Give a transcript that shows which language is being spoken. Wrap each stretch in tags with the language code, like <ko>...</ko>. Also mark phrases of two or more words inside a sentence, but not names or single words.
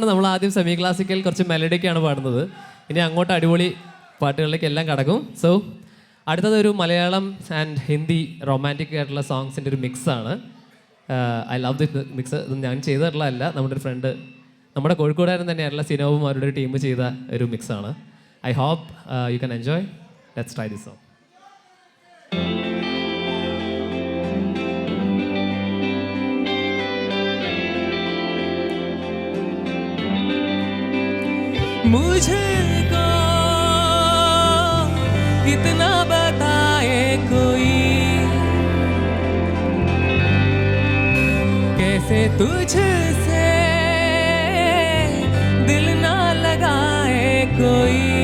<ml>നമ്മൾ ആദ്യം</ml> <en>semi classical</en> <ml>കുറച്ച് മെലഡിക്കാണ് പാടുന്നത്. ഇനി അങ്ങോട്ട് അടിപൊളി പാട്ടുകളിലേക്ക് എല്ലാം കടക്കും. സോ അടുത്തതൊരു മലയാളം ആൻഡ് ഹിന്ദി റൊമാൻറ്റിക് ആയിട്ടുള്ള സോങ്സിൻ്റെ ഒരു മിക്സാണ്.</ml> <en>I love this mix.</en> <ml>ഇത് ഞാൻ ചെയ്തിട്ടുള്ളതല്ല, നമ്മുടെ ഒരു ഫ്രണ്ട്, നമ്മുടെ കോഴിക്കോടുകാരൻ തന്നെയായിട്ടുള്ള സിനോവും അവരുടെ ഒരു ടീം ചെയ്ത ഒരു മിക്സാണ്.</ml> <en>I hope you can enjoy. Let's try this song.</en> <hi>मुझको कितना बताए कोई, कैसे तुझसे दिल ना लगाए कोई.</hi>